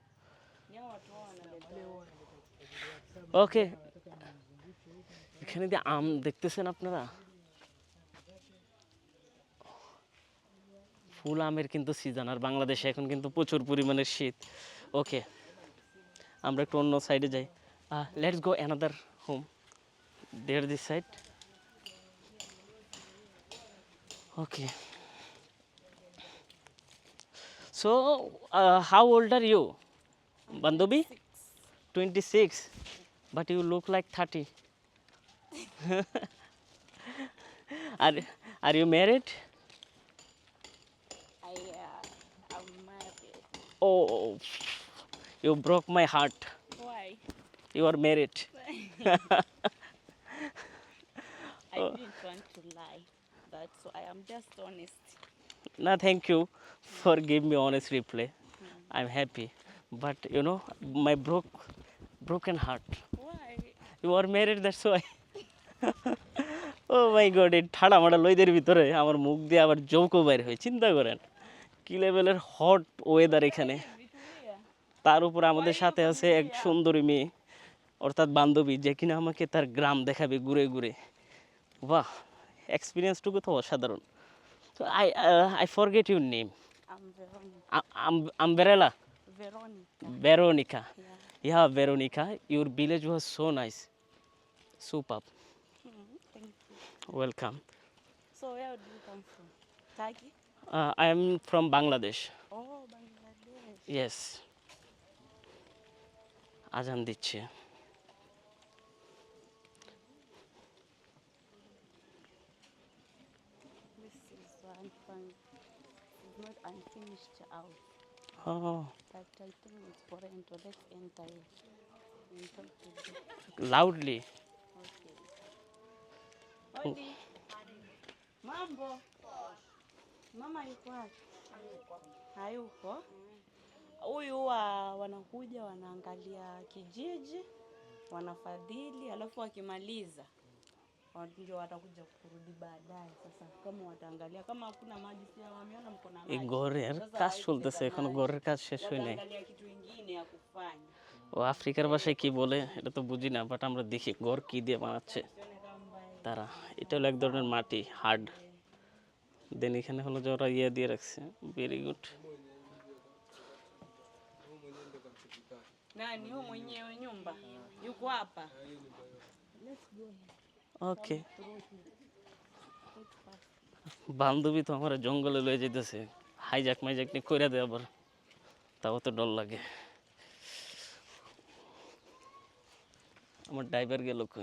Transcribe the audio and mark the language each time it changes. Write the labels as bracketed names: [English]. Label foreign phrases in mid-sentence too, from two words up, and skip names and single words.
[Bangla] ওকে, এখানে যে আম দেখতেছেন আপনারা, ফুল আমের কিন্তু সিজন। আর বাংলাদেশে এখন কিন্তু প্রচুর পরিমাণের শীত। ওকে, আমরা একটু অন্য সাইডে যাই। [English] Let's go another home, there this side. Okay, so how old are you বান্ধবী? 26, but you look like 30. Are you married? I'm married. Oh, you broke my heart. Why? You are married. I didn't want to lie. That's why I'm just honest. No, thank you for giving me honest reply. I'm happy, but you know my broken heart. Why? You are married, that's why. Oh my god, [Bangla] এই ঠাড়া মাড়া লইদের ভিতরে আমার মুখ দিয়ে আবার জোকও বাইর হয়। চিন্তা করেন কি লেভেলের [English] hot weather [Bangla] এখানে। তার উপর আমাদের সাথে আছে এক সুন্দরী মেয়ে, অর্থাৎ বান্ধবী, যে কিনা আমাকে তার গ্রাম দেখাবে ঘুরে ঘুরে। বাহ, এক্সপিরিয়েন্সটুকু তো অসাধারণ। [English] So I forget your name. I'm Veronica. Umbrella. Veronica. Veronica. Yeah. Yeah, Veronica, your village was so nice. Superb. Thank you. Welcome. So where do you come from? Turkey? I am from Bangladesh. Oh, Bangladesh. Yes. [Bangla] আজান দিচ্ছে। [English] This is it's not unfinished out. Oh, But I think it's for rental. Let's enter it and talk to them. loudly. [Swahili] Okay. Odi. Mambo. Mama yuko wapi? Hayuko. Huyu wanakuja wanaangalia kijiji, wanafadhili, alafu wakimaliza ndio watakuja kurudi baadaye. Sasa kama wataangalia kama hakuna maji, si wameona mko na [Bangla] এই [Swahili] maji. [Bangla] ঘরের কাজ চলতেছে, এখনো ঘরের কাজ শেষ হয় নাই। [Swahili] Wataangalia kitu kingine ya kufanya. [Bangla] ও আফ্রিকার ভাষায় কি বলে এটা তো বুঝি না, বাট আমরা দেখি ঘর কি দিয়ে বানাচ্ছে তারা। এটা হলো এক ধরনের মাটি, হার্ড। দেন এখানে হলো যে ওরা ইয়ে দিয়ে রাখছে। [English] very good. [Swahili] Nani huyu mwenyewe nyumba? Yuko hapa. [Bangla] ওকে, বান্ধবী তো আমার জঙ্গলে লয়ে যেতেছে, হাইজাক মাইজাক নিয়ে কইরা দেয় আবার, তাও তো ডর লাগে। আমার ড্রাইভার গেল কই?